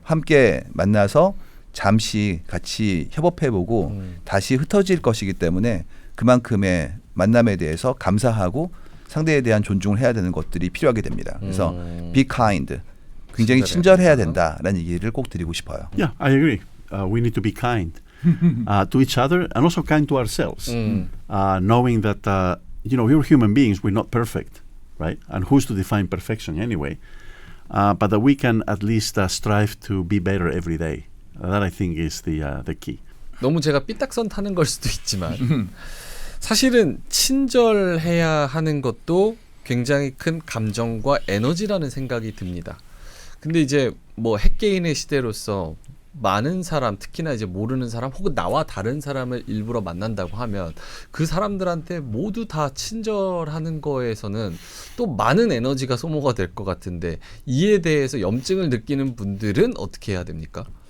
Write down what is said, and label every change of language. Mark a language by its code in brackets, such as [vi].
[ko] 함께 만나서 잠시 같이 협업해보고 다시 흩어질 것이기 때문에 그만큼의 만남에 대해서 감사하고 상대에 대한 존중을 해야 되는 것들이 필요하게 됩니다. 그래서 [en] be kind, [ko] 굉장히 친절해야 된다라는 얘기를 꼭 드리고 싶어요. [en] Yeah, I agree. We need to be kind to each other and also kind to ourselves, knowing that we're human beings. We're not perfect, right? And who's to define perfection anyway? But that we can at least strive to be better every day. That I think is the key. [ko] 너무 제가 삐딱선 타는 걸 수도 있지만 사실은 친절해야 하는 것도 굉장히 큰 감정과 에너지라는 생각이 듭니다. 근데 이제 뭐 핵개인의 시대로서 많은 사람, 특히나 이제 모르는 사람 혹은 나와 다른 사람을 일부러 만난다고 하면 그 사람들한테 모두 다 친절하는 거에서는 또 많은 에너지가 소모가 될 것 같은데 이에 대해서 염증을 느끼는 분들은 어떻게 해야 됩니까?